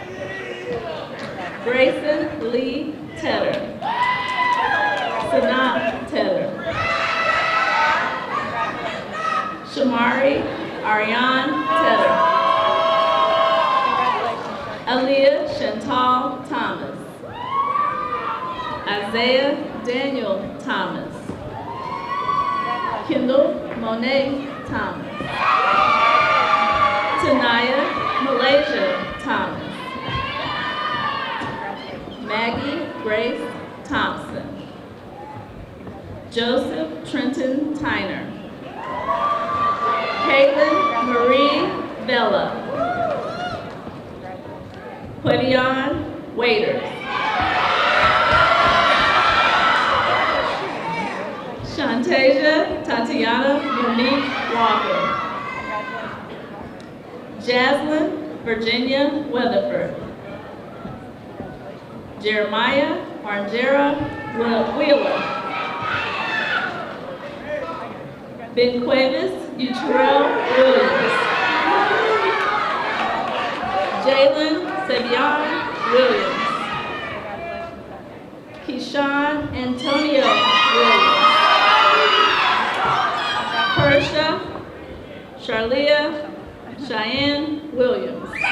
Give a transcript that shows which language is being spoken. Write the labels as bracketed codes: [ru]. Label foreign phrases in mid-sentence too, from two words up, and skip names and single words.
[en] Grayson Lee Tedder. Sanat Tedder. Shamari Ariane Tedder. Aaliyah Chantal Thomas. Isaiah Daniel Thomas. Kendall Monet Thomas. Tanaya Malaysia Thomas. Maggie Grace Thompson. Joseph Trenton Tyner. Caitlin Marie Bella. Quedion Waiters. Shantasia Tatiana Monique Walker. Jaslyn Virginia Weatherford. Jeremiah Argera Wheeler. Benquavis Utrell Williams. Jalen Savion Williams. Keyshawn Antonio Williams. Kersha Charlia Cheyenne Williams.